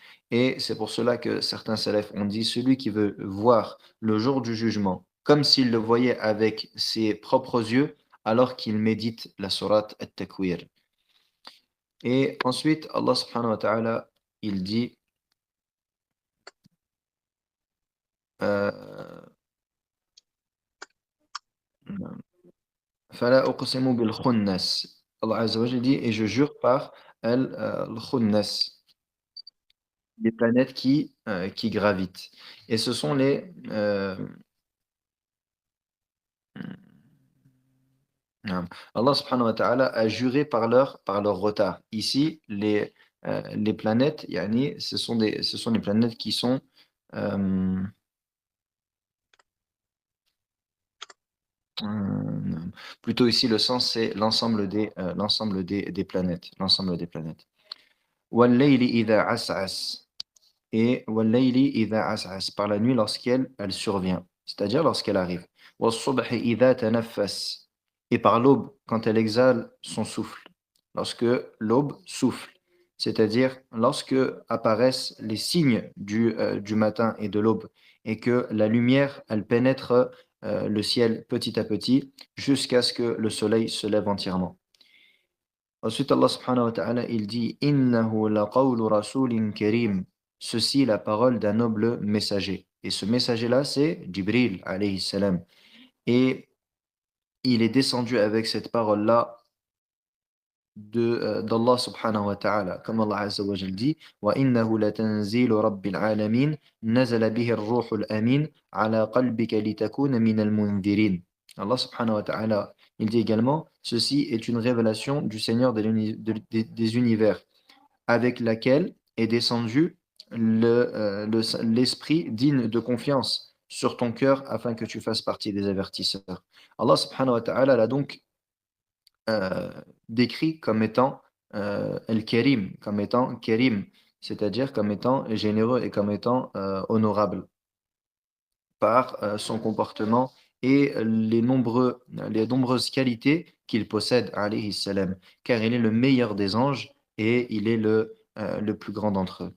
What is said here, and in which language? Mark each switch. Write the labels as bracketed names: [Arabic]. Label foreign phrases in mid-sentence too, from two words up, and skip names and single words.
[French] Et c'est pour cela que certains salafs ont dit, celui qui veut voir le jour du jugement comme s'il le voyait avec ses propres yeux, alors qu'il médite la sourate At-Takwir. Et ensuite, Allah [Arabic] سبحانه وتعالى, [French] il dit [Arabic] فلا أقسم بالخنس. [French] Allah [Arabic] عز وجل [French] dit, et je jure par al-khunnas, les planètes qui gravitent. Et ce sont Allah [Arabic] سبحانه وتعالى [French] a juré par leur retard. Ici, les planètes, yani, ce sont les planètes qui sont euh, plutôt ici le sens c'est l'ensemble des planètes, l'ensemble des planètes. [Arabic] وَاللَّيْلِ إِذَا عَسْعَسَ [French] et [Arabic] وَاللَّيْلِ إِذَا عَسْعَسَ [French] par la nuit lorsqu'elle survient, c'est-à-dire lorsqu'elle arrive. [Arabic] وَالصُّبْحِ إِذَا تَنَفَّسَ [French] et par l'aube quand elle exhale son souffle, lorsque l'aube souffle, c'est-à-dire lorsque apparaissent les signes du matin et de l'aube et que la lumière elle pénètre le ciel petit à petit jusqu'à ce que le soleil se lève entièrement. Ensuite, Allah [Arabic] سبحانه وتعالى, [French] il dit [Arabic] إنه لقول رسول كريم. [French] Ceci est la parole d'un noble messager. Et ce messager-là, c'est Jibril [Arabic] عليه السلام. [French] Et il est descendu avec cette parole-là d'Allah [Arabic] سبحانه وتعالى. [French] Comme Allah [Arabic] عز وجل [French] dit [Arabic] وإنه لتنزيل رب العالمين نزل به الروح الأمين على قلبك لتكون من المنذرين. الله سبحانه وتعالى, [French] il dit également Ceci est une révélation du Seigneur des univers, avec laquelle est descendu l'esprit digne de confiance sur ton cœur afin que tu fasses partie des avertisseurs. Allah [Arabic] سبحانه وتعالى [French] l'a donc euh, décrit comme étant Al-Karim, comme étant Karim, c'est-à-dire comme étant généreux et comme étant honorable par son comportement et les nombreuses qualités qu'il possède, [Arabic] عليه السلام, [French] car il est le meilleur des anges et il est le plus grand d'entre eux.